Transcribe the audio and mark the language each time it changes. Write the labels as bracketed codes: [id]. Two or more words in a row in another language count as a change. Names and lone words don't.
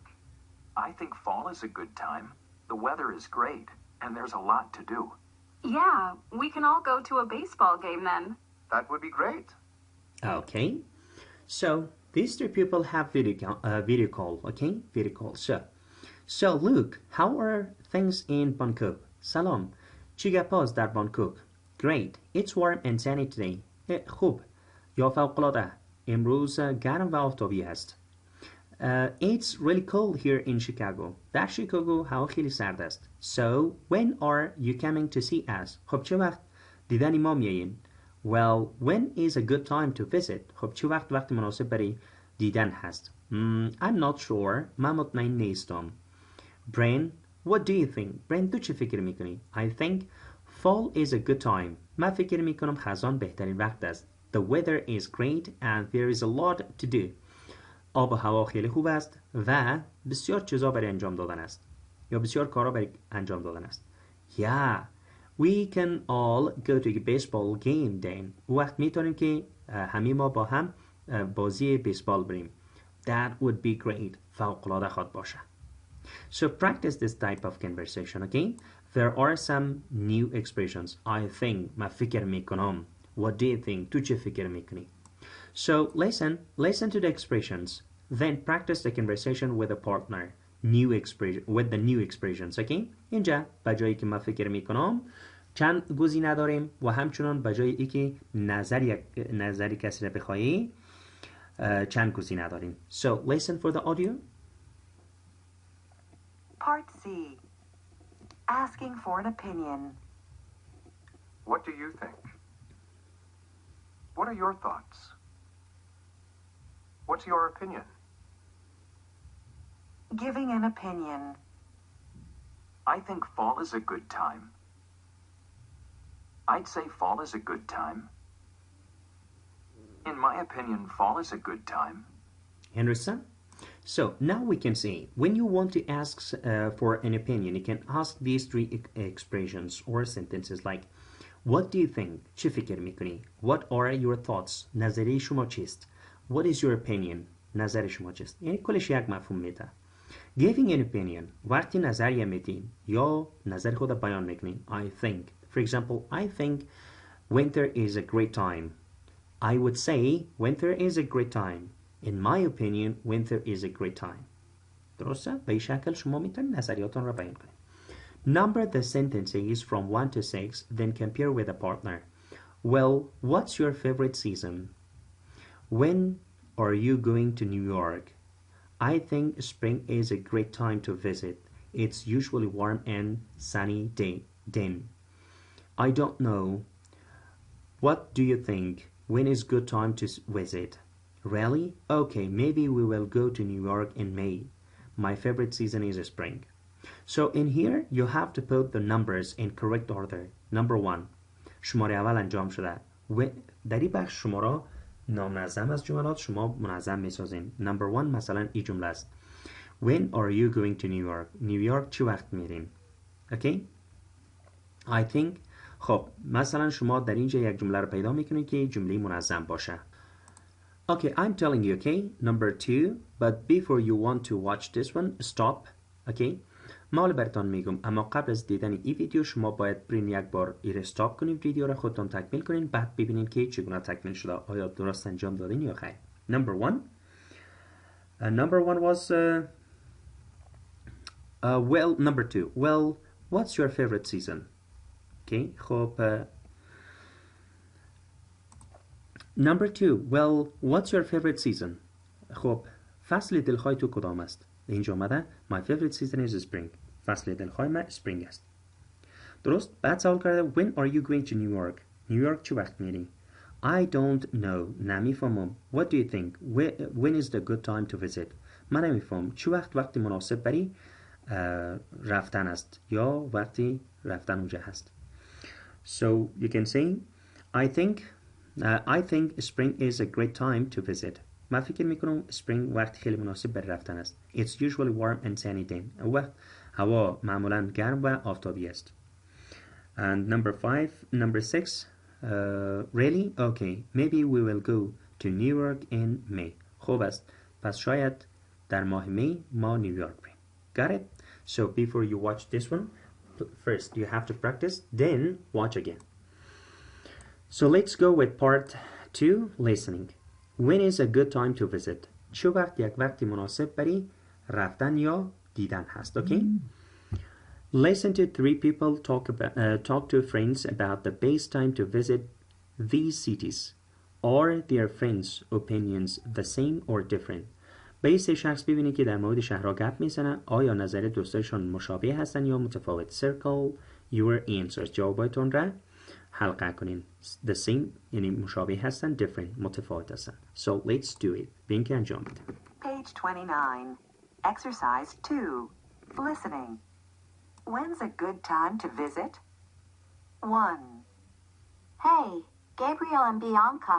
[en] I think fall is a good time. The weather is great, and there's a lot to do. Yeah, we can all go to a baseball game then. That would be great. Okay. So these three people have video call, okay? Video call. So Luke, how are things in Bangkok? [fa] Salam. چی گپاست در بانکوک؟ Great. [en] It's warm and sunny today. [fa] خوب. یا فوق‌العاده. امروز گرم و آفتابی است. [en] It's really cold here in Chicago. [fa] در شیکاگو هوا خیلی سرد است. [en] So when are you coming to see us? [fa] خب چه وقت دیدن ما میایین؟ [en] Well, when is a good time to visit? [fa] خب چه وقت مناسب برای دیدن هست؟ [en] I'm not sure. [fa] من مطمئن نیستم. [en] Brain, what do you think? [fa] Brain تو چه فکر میکنی؟ [en] I think fall is a good time. [fa] من فکر میکنم خزان بهترین وقت است. [en] The weather is great and there is a lot to do. [fa] آب و هوا خیلی خوب است و بسیار چیزا برای انجام دادن است. یا بسیار کارا برای انجام دادن است. [en] Yeah, we can all go to a baseball game then. [fa] وقت میتونیم که همه ما با هم بازی بیسبال بریم. [en] That would be great. [fa] فوق‌العاده خواهد باشه. [en] So practice this type of conversation, okay? There are some new expressions. I think. [fa] من فکر میکنم. [en] What do you think? [fa] تو چه فکر میکنی? [en] So listen to the expressions. Then practice the conversation with a partner. With the new expressions, okay? [fa] اینجا به جایی که من فکر میکنم چند گزینه داریم و همچنان به جایی که نظری کسی را بخوایی چند گزینه داریم. [en] So listen for the audio. Part C. Asking for an opinion. What do you think? What are your thoughts? What's your opinion? Giving an opinion. I think fall is a good time. I'd say fall is a good time. In my opinion, fall is a good time. Understand? So now we can see when you want to ask for an opinion, you can ask these three expressions or sentences like what do you think? [fa] چه فکر میکنی? [en] What are your thoughts? [fa] نظریه شما چیست? [en] What is your opinion? [fa] نظر شما چیست؟ یعنی کلش یک مفهوم میده. [en] Giving an opinion. [fa] وقتی نظریه میدین یا نظر خود بیان میکنین. [en] I think. For example, I think winter is a great time. I would say winter is a great time. In my opinion, winter is a great time. [fa] درسته؟ به این شکل شما میتونید نظریاتون را بیان کنید. [en] Number the sentences from 1 to 6, then compare with a partner. Well, what's your favorite season? When are you going to New York? I think spring is a great time to visit. It's usually warm and sunny then. I don't know. What do you think? When is good time to visit? Really? Okay, maybe we will go to New York in May. My favorite season is spring. So in here you have to put the numbers in correct order. [fa] Number 1 شماره اول انجام شده و در این بخش شما را نامنظم از جملات شما منظم میسازین. Number 1 مثلا این جمله است. [en] When are you going to New York? [fa] نیویورک چه وقت میرین؟ [en] Okay? I think [fa] خب مثلا شما در اینجا یک جمله رو پیدا میکنید که جمله منظم باشه. [en] Okay, I'm telling you, okay? Number 2, but before you want to watch this one, stop. Okay? [fa] ما براتون میگم اما قبل از دیدن این ویدیو شما باید برین یک بار این استاپ کنید ویدیو را خودتون تکمیل کنین بعد ببینید که چگونه تکمیل شده آیا درست انجام دادین یا خیر. [en] Number 1 number 1 was well number 2 well what's your favorite season? Okay خب number 2 well what's your favorite season? [fa] خب فصل دلخواه تو کدام است؟ اینجا آمده [en] my favorite season is spring. [fa] فصل دلخواه من spring است. درست؟ بعد سوال کرده [en] when are you going to New York? [fa] نیویورک چه وقت میری؟ [en] I don't know. نمیفهمم. What do you think? When is the good time to visit? [fa] من نمیفهم. چه وقت مناسب برای رفتن است یا وقتی رفتن اونجا هست. [en] So you can say I think spring is a great time to visit. [fa] من فکر میکنم spring وقت خیلی مناسب برای رفتن است. [en] It's usually warm and sunny then. [fa] وقت هوا معمولا گرم و آفتابی است. [en] And number 6 really? Okay. Maybe we will go to New York in May. [fa] خوب است. پس شاید در ماه می ما نیویورک بریم. [en] Got it? So before you watch this one, first you have to practice, then watch again. So let's go with part 2, listening. When is a good time to visit? [fa] چه وقت یک وقتی مناسب برای رفتن یا دیدن هست. [en] Okay? Listen to 3 people talk to friends about the best time to visit these cities. Are their friends' opinions the same or different? [fa] به این 3 شخص ببینید که در مورد شهرها گپ میزنن آیا نظر دوستایشان مشابه هستن یا متفاوت. [en] Circle your answers. [fa] جوابایتون را حلقه کنین. [en] The same [fa] یعنی مشابه هستن. Different متفاوت هستن. [en] So let's do it. [fa] ببین که انجام بده. [en] Page 29. Exercise 2. Listening. When's a good time to visit? 1. Hey, Gabriel and Bianca.